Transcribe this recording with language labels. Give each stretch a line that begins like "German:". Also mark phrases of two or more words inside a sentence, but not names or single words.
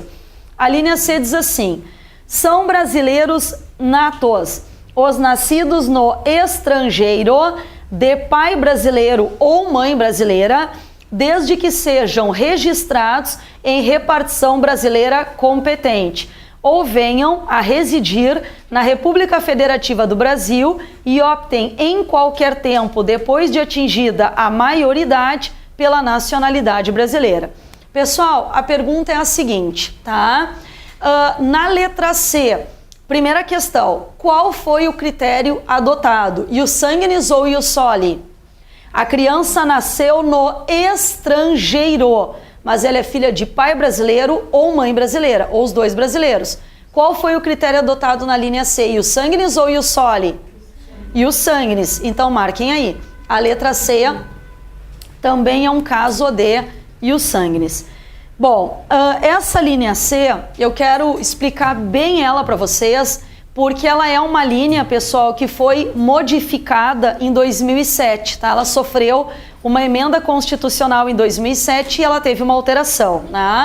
Portuguese: A linha C diz assim: são brasileiros natos os nascidos no estrangeiro de pai brasileiro ou mãe brasileira, desde que sejam registrados em repartição brasileira competente ou venham a residir na República Federativa do Brasil e optem em qualquer tempo depois de atingida a maioridade pela nacionalidade brasileira. Pessoal, a pergunta é a seguinte, tá? Na letra C, primeira questão, qual foi o critério adotado?
Latin: Ius sanguinis ou ius soli?
Portuguese: A criança nasceu no estrangeiro, mas ela é filha de pai brasileiro ou mãe brasileira, ou os 2 brasileiros. Qual foi o critério adotado na linha C?
Latin: Ius sanguinis ou ius soli? Ius sanguinis.
Portuguese: Então marquem aí. A letra C também é um caso de
Latin: ius sanguinis.
Portuguese: Bom, essa linha C, eu quero explicar bem ela para vocês, porque ela é uma linha, pessoal, que foi modificada em 2007, tá? Ela sofreu uma emenda constitucional em 2007 e ela teve uma alteração, né?